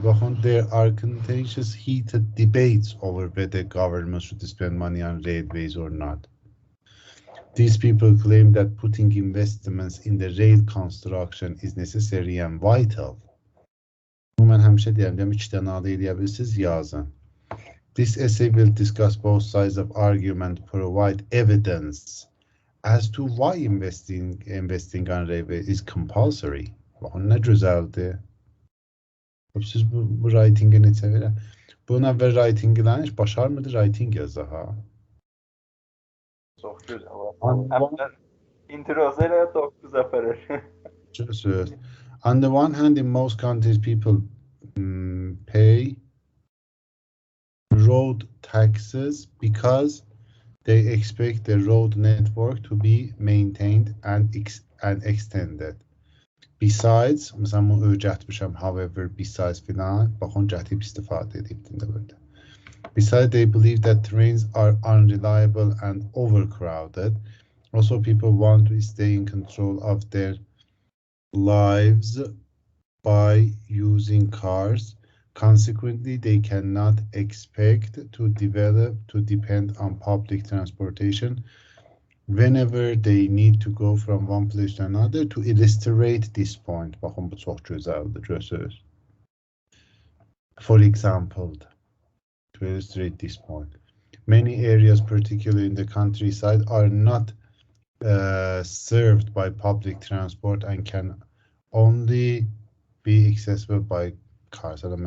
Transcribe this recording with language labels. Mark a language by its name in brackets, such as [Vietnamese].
[English] Baxın, there are contentious, heated debates over whether governments should spend money on railways or not. These people claim that putting investments in the rail construction is necessary and vital. [Azerbaijani] Mən həmişə deyirəm, 2 dənə adı eləyə bilirsiniz, yazın. [English] This essay will discuss both sides of argument, provide evidence as to why investing on railway is compulsory. [Azerbaijani] Baxın, nə gözəldir. Siz bu writing-i necə verə? Bunun əvvəl writing-lərin heç başarmıdır writing yazı, ha? Çox gözəl. İntrosu elə 9 aparır. Söz. [English] On the one hand, in most countries, people pay road taxes because they expect the road network to be maintained and extended. [Azerbaijani] Besides, məsələn, bunu öyrətmişəm, however, besides filan, baxın, gətib istifadə edibdir də burada. [English] Besides, they believe that trains are unreliable and overcrowded. Also, people want to stay in control of their lives by using cars. Consequently, they cannot expect to depend on public transportation whenever they need to go from one place to another. To illustrate this point, [Azerbaijani] baxın, bu çox gözəldir, görürsünüz. [English] For example, to illustrate this point, many areas, particularly in the countryside, are not served by public transport and can only be accessible by cars.